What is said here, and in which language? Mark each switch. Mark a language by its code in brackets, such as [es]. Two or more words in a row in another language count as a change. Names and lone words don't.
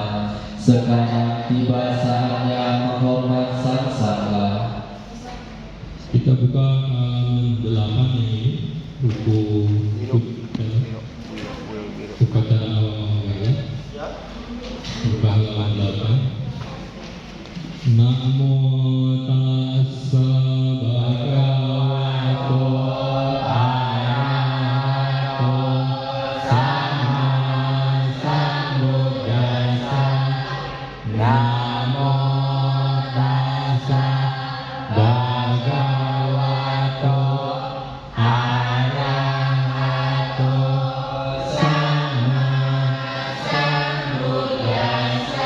[id] Sekarang tiba saatnya menghormat Sang Sangha. Kita buka halaman 8 yang ini, buku Upacara Awal Manggala. Buka halaman 8. [pi] Namo tassa bhagavato arahato sama sambuddhassa. Namo tassa bhagavato arahato sama sambuddhassa.